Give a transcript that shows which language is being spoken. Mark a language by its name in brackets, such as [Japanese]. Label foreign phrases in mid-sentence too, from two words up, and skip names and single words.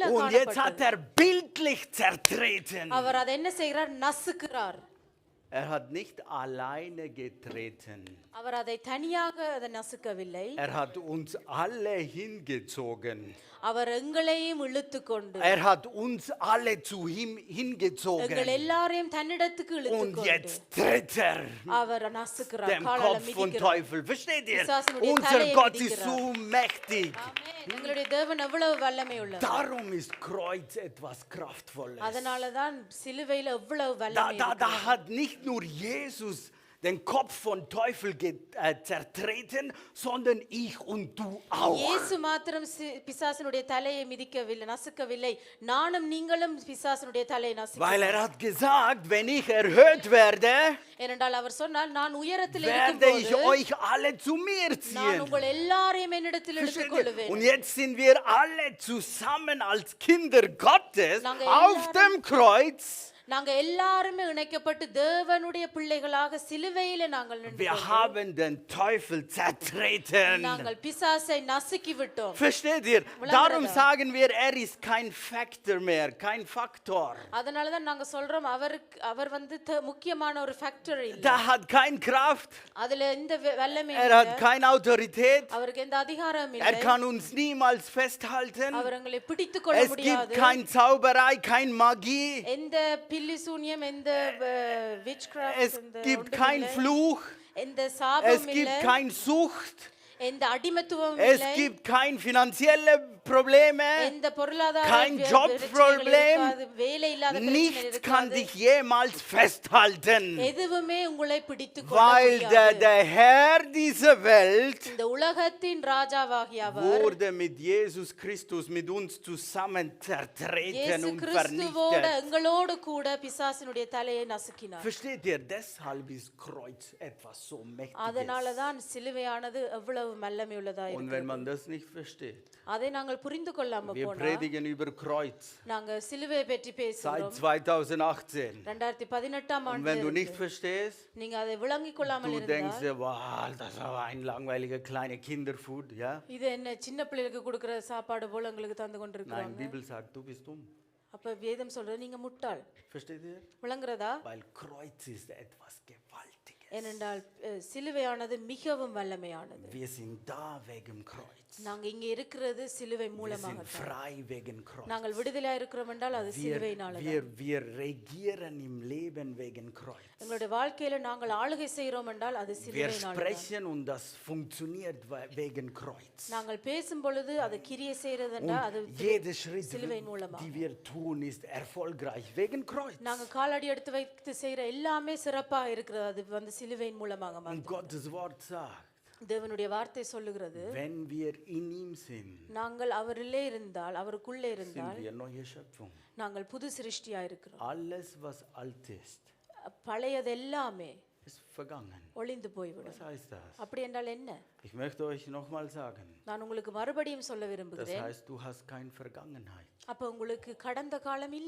[German] Und jetzt hat [Tamil] காணப்படுகிறது. [German] er bildlich zertreten. [Tamil] அவர் அதை என்ன செய்கிறார்? நசுக்கிறார். [German] Er hat nicht alleine getreten. [Tamil] அவர் அதை தனியாக அதை நசுக்கவில்லை. [German] Er hat uns alle hingezogen. [Tamil] அவர் எங்களையும் இழுத்து கொண்டு [German] Er hat uns alle zu ihm [Tamil] எங்கள் [German] hingezogen. [Tamil] எல்லாரையும் தன்னிடத்துக்கு இழுத்து [German] Und [Tamil] கொண்டு [German] jetzt tritt er [Tamil] அவர் நசுக்கிறார், [German] dem [Tamil] காலால [German] Kopf von [Tamil] மிதிக்கிறார். [German] Teufel. Versteht ihr? [Tamil] பிசாசினுடைய [German] Unser [Tamil] தலையை [German] Gott ist [Tamil] மிதிக்கிறார். [German] so mächtig. [Tamil] ஆமென். எங்களுடைய தேவன் எவ்வளவு வல்லமை உள்ளவர். [German] Darum ist Kreuz etwas Kraftvolles. [Tamil] அதனால தான் சிலுவையில எவ்வளவு [German] Da, [Tamil] வல்லமை [German] da, [Tamil] இருக்கு. [German] da hat nicht nur Jesus den Kopf von Teufel zertreten, sondern ich und du auch. [Tamil] இயேசு மாத்திரம் பிசாசினுடைய தலையை மிதிக்கவில்லை, நசுக்கவில்லை. நானும் நீங்களும் பிசாசினுடைய தலையை [German] Weil [Tamil] நசுக்கிறோம். [German] hat gesagt, wenn ich erhöht werde, [Tamil] ஏனென்றால் அவர் சொன்னார், நான் உயரத்தில் [German] werde ich [Tamil] இருக்கும்போது [German] euch alle zu mir [Tamil] நான் [German] ziehen. [Tamil] உங்கள் எல்லாரையும் என்னிடத்தில் [German] Versteht [Tamil] எடுத்துக் [German] ihr? [Tamil] கொள்வேன். [German] Und jetzt sind wir alle zusammen als Kinder Gottes Lange auf Jahre- dem Kreuz. [Tamil] நாங்க எல்லாருமே இணைக்கப்பட்டு தேவனுடைய பிள்ளைகளாக சிலுவையில நாங்கள் [German] Wir [Tamil] நின்று [German] haben den Teufel zertreten. [Tamil] நாங்கள் பிசாசை நசுக்கி விட்டோம். [German] Versteht ihr? Wo Darum lange sagen wir, er ist kein Faktor mehr, kein Faktor. [Tamil] அதனால தான் நாங்க சொல்றோம் அவர் வந்து முக்கியமான ஒரு ஃபேக்டர் இல்ல. [German] Da hat kein Kraft, [Tamil] அதுல எந்த வல்லமை [German] er [Tamil] இல்ல. [German] hat keine Autorität, [Tamil] அவருக்கு எந்த அதிகாரம் [German] er [Tamil] இல்லை. [German] kann uns niemals festhalten. [Tamil] அவர் எங்களை பிடித்துக் கொள்ள [German] Es gibt [Tamil] முடியாது. [German] kein Zauberei, kein Magie, [Tamil] எந்த பில்லிசூனியம், எந்த witchcraft, [German] es gibt kein Fluch, [Tamil] எந்த [German] es [Tamil] சாபம் [German] gibt [Tamil] இல்லை, [German] keine Sucht, [Tamil] எந்த அடிமைத்துவம் [German] es [Tamil] இல்லை, [German] gibt keine finanzielle Probleme, [Tamil] எந்த பொருளாதார [German] kein [Tamil] பிரச்சனைகள் [German] Jobproblem. [Tamil] இருக்காது, வேலை இல்லாத பிரச்சனை [German] Nichts kann [Tamil] இருக்காது. [German] dich jemals festhalten, [Tamil] எதுவுமே உங்களை பிடித்துக் கொள்ள [German] weil [Tamil] முடியாது. [German] der Herr dieser Welt [Tamil] இந்த உலகத்தின் ராஜாவாகிய அவர் [German] wurde mit Jesus Christus mit uns zusammen zertreten [Tamil] இயேசு [German] und [Tamil] கிறிஸ்துவோட [German] vernichtet. [Tamil] எங்களோடு கூட பிசாசினுடைய தலையை நசுக்கினார். [German] Versteht ihr? Deshalb ist Kreuz etwas so Mächtiges. [Tamil] அதனால தான் சிலுவையானது எவ்வளவு வல்லமை உள்ளதா [German] Und wenn [Tamil] இருக்கிறது. [German] man das nicht versteht, [Tamil] அதை நாங்கள் புரிந்து கொள்ளாம [German] wir [Tamil] போனா [German] predigen über Kreuz [Tamil] நாங்க சிலுவையை பற்றி [German] seit [Tamil] பேசுகிறோம். [German] 2018. [Tamil] 2018 [German] Und wenn du nicht [Tamil] ஆண்டு [German] verstehst, [Tamil] நீங்க அதை விளங்கிக் கொள்ளாமல் [German] du denkst [Tamil] இருந்தால் [German] dir, wow, das war ein langweiliger kleiner Kinderfood, ja? [Tamil] இது என்ன சின்ன பிள்ளைகளுக்கு கொடுக்கிற சாப்பாடு போல உங்களுக்கு தந்து [German] Nein, [Tamil] கொண்டிருக்கிறாங்க. [German] die Bibel sagt, du bist dumm. [Tamil] அப்ப வேதம் சொல்றது நீங்க முட்டாள். [German] Versteht ihr? [Tamil] விளங்குறதா? [German] Weil Kreuz ist etwas Gewaltiges. [Tamil] ஏனென்றால் சிலுவையானது மிகவும் வல்லமையானது. [German] Wir sind da wegen Kreuz. [Tamil] நாங்க இங்க இருக்கிறது சிலுவை [German] Wir [Tamil] மூலமாக [German] sind frei wegen Kreuz. [Tamil] நாங்கள் விடுதலையா இருக்கிறோம் என்றால் அது சிலுவையினால [German] Wir regieren im Leben wegen Kreuz. [Tamil] எங்களுடைய வாழ்க்கையில நாங்கள் ஆளுகை செய்கிறோம் என்றால் அது [German] Wir [Tamil] சிலுவையினால [German] sprechen und das funktioniert wegen Kreuz. [Tamil] நாங்கள் பேசும் பொழுது அது கிரியை செய்கிறது என்றால் அது [German] Und jeder Schritt, [Tamil] சிலுவையின் மூலமாக [German] die wir tun, ist erfolgreich wegen Kreuz. [Tamil] நாங்க காலடி எடுத்து வைத்து செய்யற எல்லாமே சிறப்பாக இருக்கிறது அது வந்து சிலுவையின் மூலமாக [German] Und [Tamil] மாத்திரம். [German] Gottes Wort sagt, [Tamil] தேவனுடைய வார்த்தை சொல்லுகிறது [German] wenn wir in ihm sind, [Tamil] நாங்கள் அவரிலே இருந்தால் அவருக்குள்ளே [German] sind [Tamil] இருந்தால் [German] wir neue Schöpfung. [Tamil] நாங்கள் புது சிருஷ்டியா இருக்கிறோம். [German] Alles, was alt ist, [Tamil] பழையது எல்லாமே [German] ist vergangen. [Tamil] ஒளிந்து போய்விடும். [German] Was heißt das? [Tamil] அப்படி என்றால் என்ன? [German] Ich möchte euch nochmal sagen, [Tamil] நான் உங்களுக்கு மறுபடியும் சொல்ல [German] das [Tamil] விரும்புகிறேன். [German] heißt, du hast keine Vergangenheit. [Tamil] அப்ப உங்களுக்கு கடந்த காலம் இல்ல.